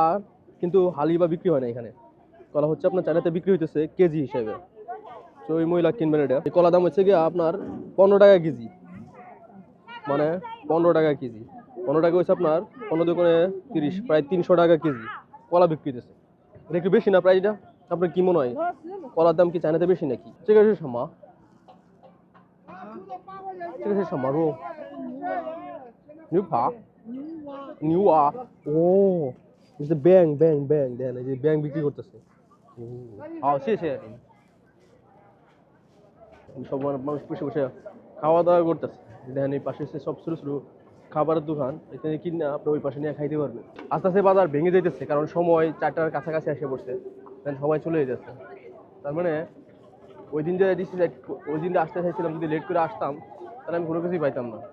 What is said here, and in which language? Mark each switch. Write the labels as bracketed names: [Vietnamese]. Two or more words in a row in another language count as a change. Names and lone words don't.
[Bangla] কিন্তু হালি বা বিক্রি হয় না এখানে কলা হচ্ছে আপনার চায়নাতে বিক্রি হইতেছে কেজি হিসেবে তো ওই মহিলা কিনবেন এটা এই কলা দাম হচ্ছে কি আপনার 15 টাকা কেজি মানে 15 টাকা কেজি 15 টাকা হচ্ছে আপনার 15 দোকানে 30 প্রায় 300 টাকা কেজি কলা বিক্রি হইতেছে এটা একটু বেশি না প্রাইসটা আপনার কি মনে হয় কলার দাম কি চায়নাতে বেশি নাকি ঠিক আছে সমা [Chinese] 这个是什么肉？牛扒？牛蛙？哦，这是 bang bang bang [Bangla] দেখেন এই যে ব্যাং বিক্রি করতেছে [Chinese] 好，谢谢您。 [Bangla] সব মানুষ বসে বসে খাওয়া দাওয়া করতেছে। দেখেন এই পাশে সব ছোট ছোট খাবারের দোকান, এখানে কিনে আপনি ওই পাশে নিয়ে খাইতে পারবেন। আস্তে আস্তে বাজার ভেঙে যাইতেছে, কারণ সময় 4টার কাছাকাছি এসে পড়ছে, সবাই চলে যেতেছে। তার মানে ওই দিন যে ওই দিন আসতে চাইছিলাম, যদি লেট করে আসতাম তাহলে আমি কোনো কিছুই পাইতাম না।